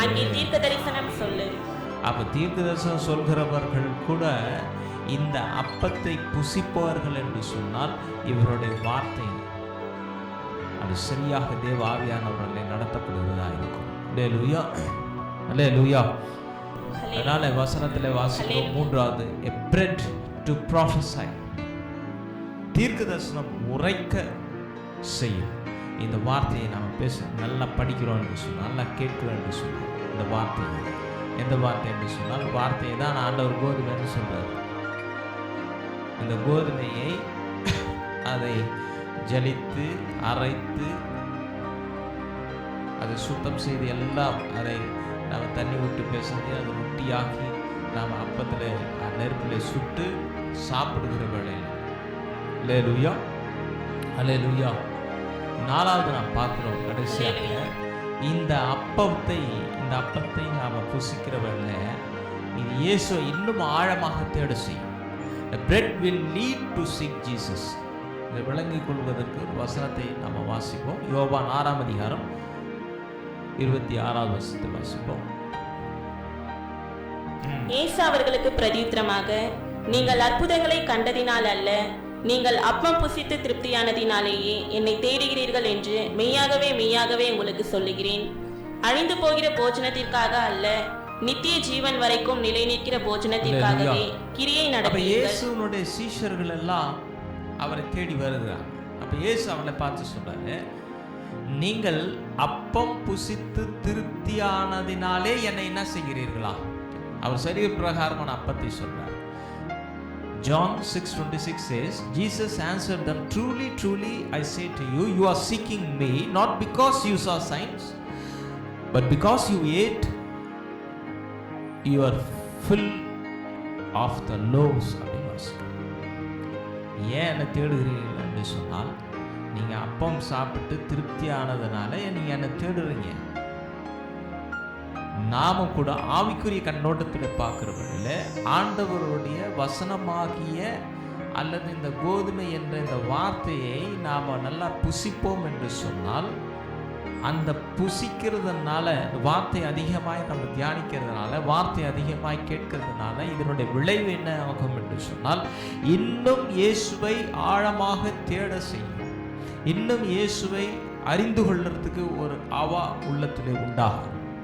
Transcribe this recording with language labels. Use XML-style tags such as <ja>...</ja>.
<ta>அங்கே தீர்க்க தரிசனம் சொல்லு. அப்ப தீர்க்க தரிசனம் சொல்கிறவர்கள் கூட இந்த அப்பத்தை புசிப்பவர்கள் என்று சொன்னால் இவருடைய வார்த்தை அது சரியாக தேவ ஆவியானவர்களை நடத்தப்படுவதா இருக்கும். அல்லேலூயா, அல்லேலூயா. அதனால வசனத்தில் வாசிக்கிறோம். மூன்றாவது,</ta> <en>a bread to prophesy.</en> <ta>தீர்க்க தரிசனம் உரைக்க செய்யும். இந்த வார்த்தையை நாம் பேச நல்லா படிக்கிறோம் என்று சொன்னால், நல்லா கேட்கிறோம் என்று சொன்னால், இந்த வார்த்தை எந்த வார்த்தை என்று சொன்னால் வார்த்தையை தான் ஆண்டவர் கோதுமைன்னு சொல்றார். இந்த கோதுமையை அதை ஜலித்து அரைத்து அதை சுத்தம் செய்து எல்லாம் அதை நாம் தண்ணி விட்டு பேசுறது, அதை ரொட்டியாக்கி நாம் அப்பத்தில் நெருப்பில் சுட்டு சாப்பிடுகிற வேளையில். அல்லேலூயா, அல்லேலூயா. நாலாவது நாம் பார்க்கிறோம் கடைசியாக, இந்த அப்பத்தை நாம் புசிக்கிற வேளையில் இது இயேசுவை இன்னும் ஆழமாக தேட செய்யும்.</ta> <en>The bread will lead to seek Jesus.</en> <ta>இதை விளங்கிக் கொள்வதற்கு ஒரு வசனத்தை நாம் வாசிப்போம். யோவான் 6:26 வாசிப்போம். இயேசு அவர்களுக்கு பிரதியுத்தரமாக, நீங்கள் அற்புதங்களை கண்டதினால் அல்ல, நீங்கள் அப்பம் புசித்து திருப்தியானதினாலேயே என்னை தேடுகிறீர்கள் என்று மெய்யாகவே மெய்யாகவே உங்களுக்கு சொல்லுகிறேன். அழிந்து போகிற போஜனத்திற்காக அல்ல, நித்திய ஜீவன் வரைக்கும் நிலை நிற்கிற போஜனத்திற்காகவே கிரியை நடப்பீர்கள். இயேசுவினுடைய சீஷர்கள் எல்லாம் அவரை தேடி வருகிறார். அப்ப இயேசு அவனை பார்த்து சொல்றாரு, நீங்கள் அப்பம் புசித்து திருப்தியானதினாலே என்னை என்ன செய்கிறீர்களா? அவர் சரீர பிரகாரமான அப்பத்தை சொல்றார்.</ta> <en>John 6:26 says, Jesus answered them, "Truly, truly, I say to you, you are seeking me not because you saw signs, but because you ate your fill of the loaves of the Lord."</en> <ta>ஏன் என்னை தேடுகிறீர்கள் என்று சொன்னால், நீங்க அப்பம் சாப்பிட்டு திருப்தி ஆனதுனால நீங்க என்னை தேடுறீங்க. நாம கூட ஆவிக்குரிய கண்ணோட்டத்தில் பார்க்கிறவர்கள் ஆண்டவருடைய வசனமாகிய அல்லது இந்த கோதுமை என்ற இந்த வார்த்தையை நாம் நல்லா புசிப்போம் என்று சொன்னால், அந்த புசிக்கிறதுனால வார்த்தை அதிகமாய் நம்ம தியானிக்கிறதுனால, வார்த்தை அதிகமாய் கேட்கிறதுனால இதனுடைய விளைவு என்ன ஆகும் என்று சொன்னால், இன்னும் இயேசுவை ஆழமாக தேட செய்யும், இன்னும் இயேசுவை அறிந்து கொள்றதுக்கு ஒரு ஆவா உள்ளத்திலே உண்டாகும்.</ta>